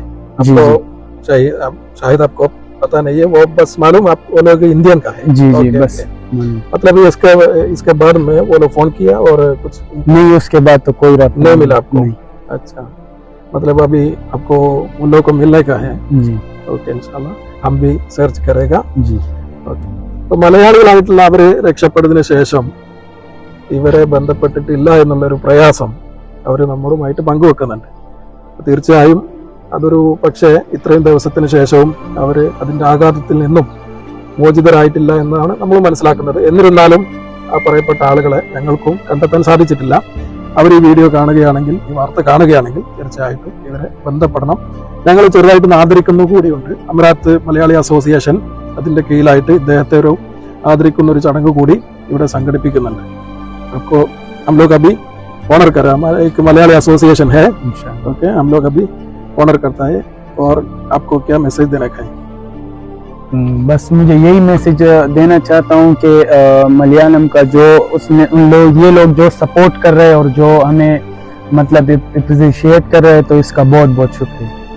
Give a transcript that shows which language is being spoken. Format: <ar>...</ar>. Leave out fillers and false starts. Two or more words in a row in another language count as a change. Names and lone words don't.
<hi>आपको शायद आपको पता नहीं है, वो बस मालूम आप वो लोग इंडियन का है। जी बस मतलब इसके बाद में वो लोग फोन किया और कुछ नहीं, उसके बाद तो कोई रात नहीं मिला आपको? अच्छा, मतलब अभी आपको उन लोगों को मिलने का है? जी ओके, इंशाल्लाह हम भी सर्च करेगा. जी.</hi> <ml>അപ്പൊ മലയാളികളായിട്ടുള്ള അവര് രക്ഷപ്പെട്ടതിന് ശേഷം ഇവരെ ബന്ധപ്പെട്ടിട്ടില്ല എന്നുള്ളൊരു പ്രയാസം അവർ നമ്മളുമായിട്ട് പങ്കുവെക്കുന്നുണ്ട്. തീർച്ചയായും അതൊരു പക്ഷേ ഇത്രയും ദിവസത്തിന് ശേഷവും അവര് അതിന്റെ ആഘാതത്തിൽ നിന്നും മോചിതരായിട്ടില്ല എന്നാണ് നമ്മൾ മനസ്സിലാക്കുന്നത്. എന്നിരുന്നാലും ആ പറയപ്പെട്ട ആളുകളെ ഞങ്ങൾക്കും കണ്ടെത്താൻ സാധിച്ചിട്ടില്ല. അവർ ഈ വീഡിയോ കാണുകയാണെങ്കിൽ, ഈ വാർത്ത കാണുകയാണെങ്കിൽ തീർച്ചയായിട്ടും ഇവരെ ബന്ധപ്പെടണം. ഞങ്ങൾ ചെറുതായിട്ട് ആദരിക്കുന്നു കൂടിയുണ്ട്. അമരാത്ത് മലയാളി അസോസിയേഷൻ അതിന്റെ കീഴിലായിട്ട് ഇദ്ദേഹത്തെ ഒരു ആദരിക്കുന്ന ഒരു ചടങ്ങ് കൂടി ഇവിടെ സംഘടിപ്പിക്കുന്നുണ്ട്.</ml> <hi>അപ്പോൾ हम लोग अभी ऑनर कर रहे हैं, एक मलयाली एसोसिएशन है, ओके, हम लोग अभी ऑनर करता है. और आपको क्या मैसेज देना है? बस मुझे यही मैसेज देना चाहता हूँ कि मलयालम का जो उसमें ये लोग जो सपोर्ट कर रहे हैं और जो हमें मतलब अप्रिशिएट कर रहे हैं, तो इसका बहुत बहुत शुक्रिया.</hi>